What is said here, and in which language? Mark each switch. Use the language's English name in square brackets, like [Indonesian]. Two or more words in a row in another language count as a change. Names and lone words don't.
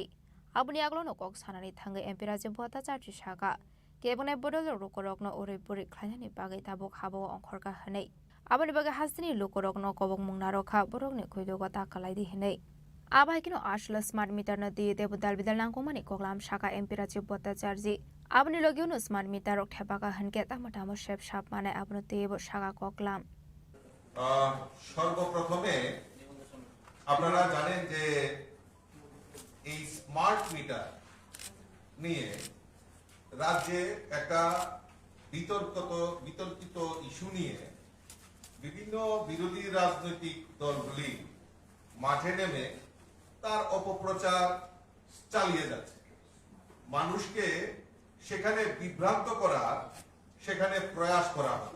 [Kok Borok] abuni aglo no kok sanani thangai MP Rajib Bhattacharya saka kebone bodol rokorok no ore puri khlainani bagai tabuk habo ongkhorka hanei aboni bagai hasini lokorok no kobong mungnarokha borok ni khoidoga ta kalaidi hinei abai kino ashla [English] smart meter [Kok Borok] no diye debu dalbidal nangkomani koklam saka MP Rajib Bhattacharya aboni logio no [English] smart meter [Kok Borok] rok thepaka hanke tamatamo shep shap mane abno tebo saka koklam [Bangla] সর্বপ্রথমে আপনারা জানেন যে এই [English] smart meter [Bangla] নিয়ে রাজ্যে একটা বিতর্কিত ইস্যু নিয়ে বিভিন্ন বিরোধী রাজনৈতিক দলগুলি মাঠে নেমে তার অপপ্রচার চালিয়ে যাচ্ছে, মানুষকে সেখানে বিভ্রান্ত করার সেখানে প্রয়াস করা হচ্ছে।